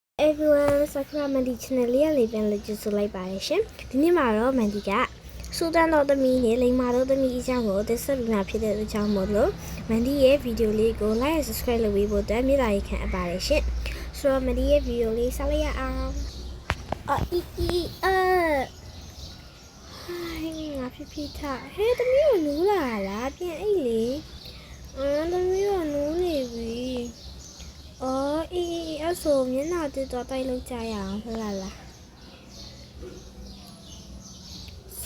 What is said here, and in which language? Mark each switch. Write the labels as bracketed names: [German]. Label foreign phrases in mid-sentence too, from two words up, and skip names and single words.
[Burmese] everyone Sakura Mandy channel လေးကနေပြန်လည်ကြိုဆိုလိုက်ပါတယ်ရှင်ဒီနေ့မှာတော့ Mandy ကစူတန်တော်သမီးနဲ့လိမ္မာတော်သမီးအကြောင်းကိုတင်ဆက်ပြမှာဖြစ်တဲ့အကြောင်းမို့လို့ Mandy ရဲ့ဗီဒီယိုလေးကို [English] like and subscribe [Burmese] လုပ်ပေးဖို့အတွက်မြေတားရေးခံအပ်ပါတယ်ရှင်ဆိုတော့ Mandy ရဲ့ဗီဒီယိုလေးဆက်လိုက်ရအောင်ဟို င်းငါဖြစ်ဖြစ်ထားဟဲ့သမီးကိုနူးလာလားပြန်အိတ်လေသမီးကနူးနေပြီအေးအဲ့ဆိုမျက်နှာတက်တော့တိုက်လို့ကြရအောင်ဟုတ်လားစ